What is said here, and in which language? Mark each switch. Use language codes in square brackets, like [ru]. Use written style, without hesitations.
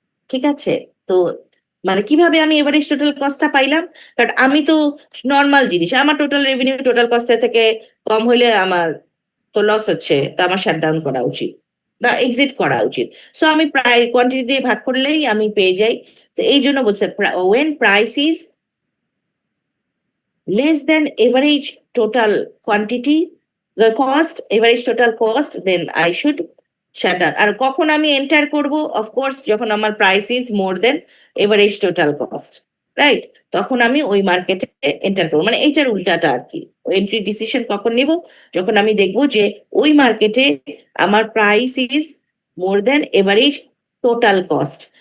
[bn] ঠিক আছে, তো মানে কিভাবে আমি এভারেজ টোটাল কস্টটা পাইলাম? কারণ আমি তো নর্মাল জিনিস, আমার টোটাল রেভিনিউ টোটাল কস্টের থেকে কম হলে আমার তো লস হচ্ছে, তা আমার শাটডাউন করা উচিত বা এক্সিট করা উচিত। সো আমি প্রায় কোয়ান্টিটি দিয়ে ভাগ করলেই আমি পেয়ে যাই। তো এই জন্য বলছে [en] When price is less than average total quantity, the cost, average total cost, then I should shut down. [bn] আর কখন আমি এন্টার করব? [en] of course [bn] যখন আমার [en] Price is more than average total cost, right? [bn] তখন আমি ওই মার্কেটে এন্টার করবো, মানে এইটার উল্টাটা আর কি। এন্ট্রি ডিসিশন কখন নিব? যখন আমি দেখবো যে ওই মার্কেটে আমার [en] Price is more than average total cost.